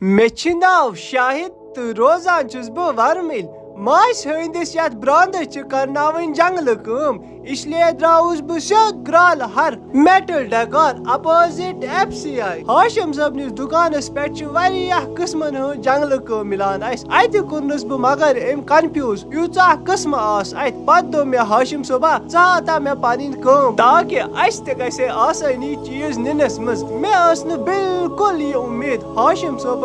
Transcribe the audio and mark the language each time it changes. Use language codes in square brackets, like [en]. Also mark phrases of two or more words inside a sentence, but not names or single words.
[ks] مےٚ چھُ ناو شاہد تہٕ روزان چھُس بہٕ ورمِل ماسہِ ہٕنٛدِس یتھ براندس چھِ کرناوٕنۍ جنگلہٕ کٲم [ur] اس لیے [ks] درٛاوُس بہٕ سیوٚد کرٛالہٕ ہر میٹل ڈیکار اپوزٹ FCI ہاشم صٲبنِس دُکانس پٮ۪ٹھ چھِ واریاہ قٕسمن ہٕنٛز جنگلہٕ کٲم مِلان اسہِ اتہِ کوٚرنس بہٕ مگر أمۍ کنفیوٗز ییٖژاہ قٕسمہٕ آسہٕ اتہِ پتہٕ دوٚپ مےٚ ہاشم صٲبا ژٕ ہاتا مےٚ پنٕنۍ کٲم تاکہِ اسہِ تہِ گژھِ ہے آسٲنی چیٖز نِنس منٛز مےٚ ٲس نہٕ بالکل یہِ اُمید ہاشم صٲبن